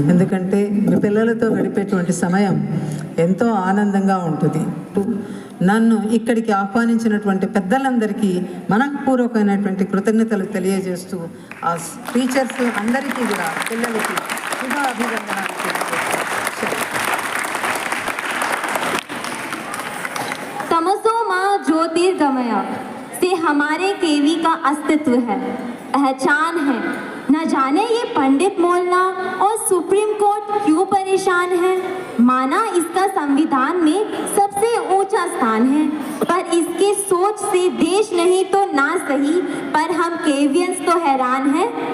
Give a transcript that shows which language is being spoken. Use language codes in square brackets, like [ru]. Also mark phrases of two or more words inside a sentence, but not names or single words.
[te] ఎందుకంటే మీ పిల్లలతో గడిపేటువంటి సమయం ఎంతో ఆనందంగా ఉంటుంది. నన్ను ఇక్కడికి ఆహ్వానించినటువంటి పెద్దలందరికీ మనఃపూర్వకమైనటువంటి కృతజ్ఞతలు తెలియజేస్తూ ఆ టీచర్స్ అందరికీ కూడా పిల్లలకి శుభ అభినందనాలు తెలియజేస్తాను. [sa] तमसो माँ ज्योतिर्गमय [hi] से हमारे केवी का अस्तित्व है, पहचान है। न जाने ये पंडित मोहल्ला और सुप्रीम कोर्ट क्यों परेशान है। माना इसका संविधान में सबसे ऊंचा स्थान है, पर इसके सोच से देश नहीं तो ना सही, पर हम केवियंस तो हैरान हैं।